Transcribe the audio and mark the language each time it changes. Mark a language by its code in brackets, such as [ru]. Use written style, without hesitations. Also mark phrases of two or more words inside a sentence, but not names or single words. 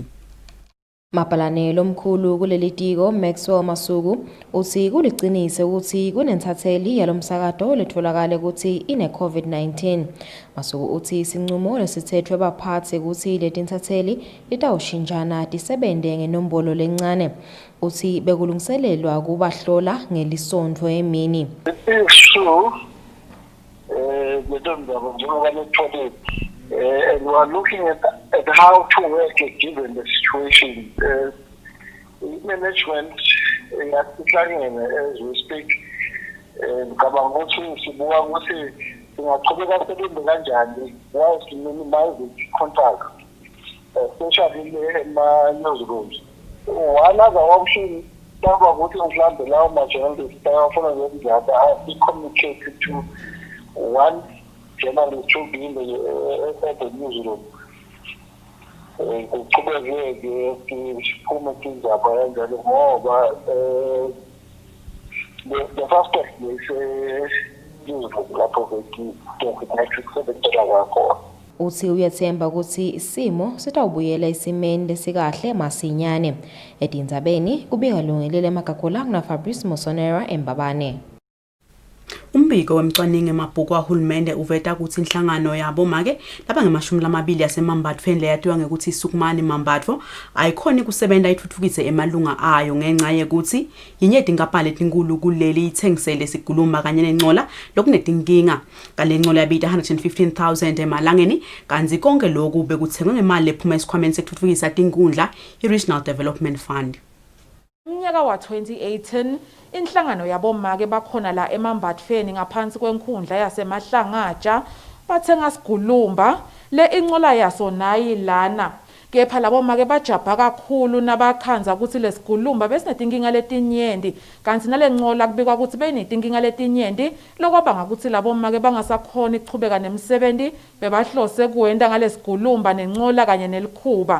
[ss] Mapalane lomkhulu kuleli tiko Maxwell Masuku uthi kuliqinise ukuthi kunenzatheli yalomsakado letfolakala ukuthi ine COVID-19. Masuku uthi sinqumo lesithethwe baphathi ukuthi letinzatheli litawushintshana tisebente ngenombolo lencane. Uthi bekulungiselelwa kubahlola ngelisonto emini. [en] And we are looking at how to work given the situation. Management as we speak, whilst minimizing contact, especially in my newsrooms. One other option, be communicated to one journalist to be in the newsroom. [ss] Kuqhubeke siphume indaba kanjalo ngoba [en] the first step is newsroom [ss] lapho kusebenzela khona. Uthi uyathemba ukuthi isimo sitawubuyela esimeni lesikahle masinyane. Edinzabeni kubika lungelele Magagula na Fabrice Mosonera eMbabane. Umbiko wemcwaningo emabhuku ahulumende uveta ukuthi inhlangano yabo make laba nge-20 yasemambatfweni leyatiwa ngekuthi Sukumani Mambatfo ayikhona kusebenza ithuthukise emalunga ayo ngenxa yekuthi yinyeti inkapani letinkulu kuleli ithengisele siguluma kanye nencola lokunetinkinga kale ncola yabita 115,000 emalangeni kanzi konke lokhu bekuthengwe ngemali ephuma esikhwameni sekuthuthukisa tinkundla i-Regional Development Fund. Umnyaka wa 2018 inhlangano yabomake bakhona la eMambatfweni ngaphansi kwenkundla yaseMahlangatsha bathenga sigulumba le incola yaso nayi lana kepha labomake bajabha kakhulu nabakhanza ukuthi lesigulumba besinetinkinga letinyenti kanti nalencola kubikwa ukuthi benetinkinga letinyenti lokwabanga ukuthi labomake bangasakhona ukuchubeka nemsebenzi bebahlose kuwenda ngalesigulumba nencola kanye nelikhuba.